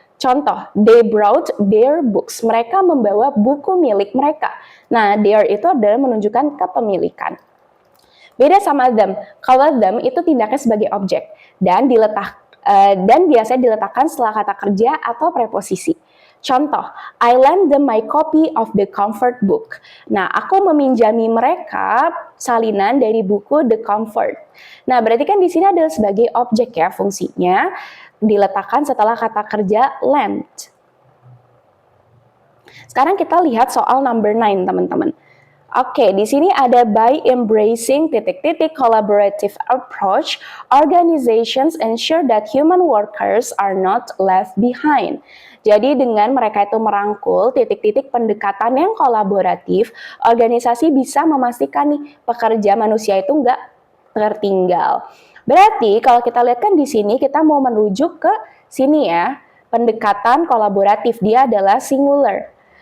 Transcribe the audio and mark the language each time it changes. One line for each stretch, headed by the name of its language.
English: Contoh, they brought their books.
Indonesian: Mereka membawa buku milik mereka. Nah, their itu adalah menunjukkan kepemilikan. Beda sama them. Kalau them itu tindakannya sebagai objek dan biasanya diletakkan setelah kata kerja atau preposisi.
English: Contoh, I lend them my copy of the comfort book.
Indonesian: Nah, aku meminjami mereka salinan dari buku The Comfort. Nah, berarti kan di sini adalah sebagai objek ya fungsinya, diletakkan setelah kata kerja lend. Sekarang kita lihat soal number 9, teman-teman. Oke, di sini ada
English: by embracing ... collaborative approach, organizations ensure that human workers are not left behind.
Indonesian: Jadi dengan mereka itu merangkul ... pendekatan yang kolaboratif, organisasi bisa memastikan nih pekerja manusia itu nggak tertinggal. Berarti kalau kita lihat kan di sini kita mau merujuk ke sini ya, pendekatan kolaboratif dia adalah singular.